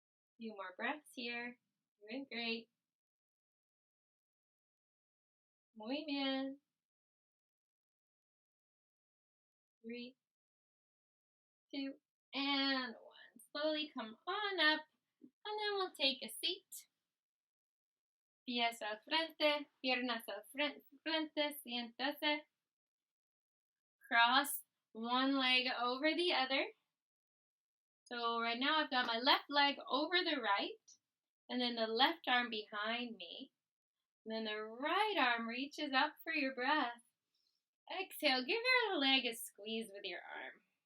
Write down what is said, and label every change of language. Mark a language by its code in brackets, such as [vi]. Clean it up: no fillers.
[en] A few more breaths here. Doing great. [es] Muy bien. [en] 3, 2, and 1. Slowly come on up, and then we'll take a seat. [es] Pies al frente, piernas al frente, siéntase. [en] Cross one leg over the other. So right now I've got my left leg over the right, and then the left arm behind me. And then the right arm reaches up for your breath. Exhale, give your leg a squeeze with your arm.